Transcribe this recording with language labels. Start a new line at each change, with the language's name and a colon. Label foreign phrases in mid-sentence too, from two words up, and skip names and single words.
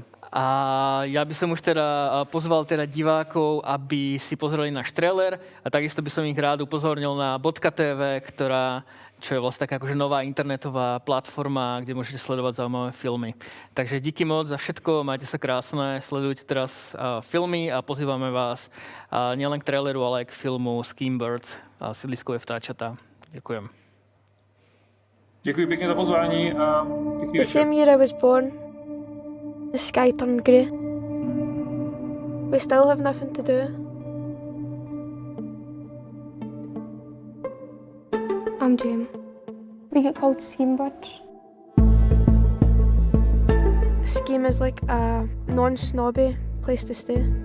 Slovak: A ja by som už teda pozval teda divákov, aby si pozreli náš trailer a takisto by som ich rád upozornil na bodka.tv, čo je vlastne taká akože nová internetová platforma, kde môžete sledovať zaujímavé filmy. Takže díky moc za všetko, majte sa krásne, sledujte teraz filmy a pozývame vás nielen k traileru, ale aj k filmu Skimmbirds, Sídliskové vtáčata. Ďakujem.
Czech: Děkuji pěkně za pozvání a
English: The same year I was born, the sky turned grey. We still have nothing to do. I'm Gemma. We get called Schemebirds. A scheme is like a non-snobby place to stay.